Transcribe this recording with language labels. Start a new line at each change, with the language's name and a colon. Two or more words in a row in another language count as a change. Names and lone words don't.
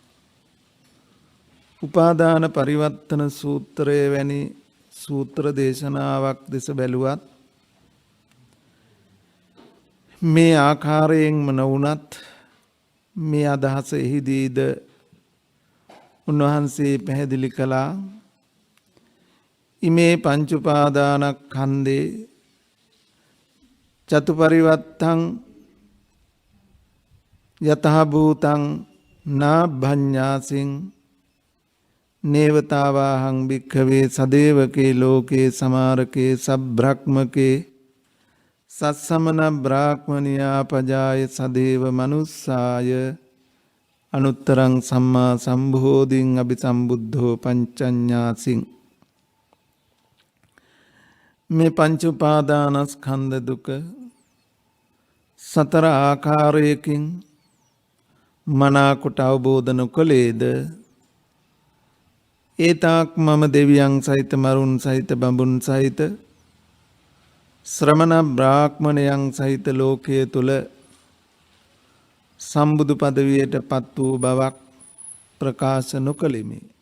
Sinhala: උපාදාන පරිවර්තන සූත්‍රය වැනි සූත්‍ර දේශනාවක් දෙස බැලුවත් මේ ආකාරයෙන්ම නොවුනත් මේ අදහස එහිදීද උන්වහන්සේ පැහැදිලි කළා.
Pali: ඉමේ පංච උපාදානස්කන්ධේ චතුපරිවත්තං යතහ භූතං නාභඤ්ඤාසින් නේවතාවාහං භික්ඛවේ සදේවකේ ලෝකේ සමාරකේ සබ්‍රක්මකේ සත්සමන බ්‍රාහ්මනියා පජාය සදේව මනුස්සාය අනුත්තරං සම්මා සම්බෝධින් අபிසම්බුද්ධෝ පංචඤ්ඤාසින්.
Sinhala: මේ පංච උපාදානස්කන්ධ දුක සතර ආකාරයකින් මනාකොට අවබෝධ නොකළේද ඒතාක් මම දෙවියන් සහිත මරුන් සහිත බඹුන් සහිත ශ්‍රමණ බ්‍රාහ්මණයන් සහිත ලෝකයේ තුල සම්බුදු පදවියට පත් වූ බවක් ප්‍රකාශ නොකළෙමි.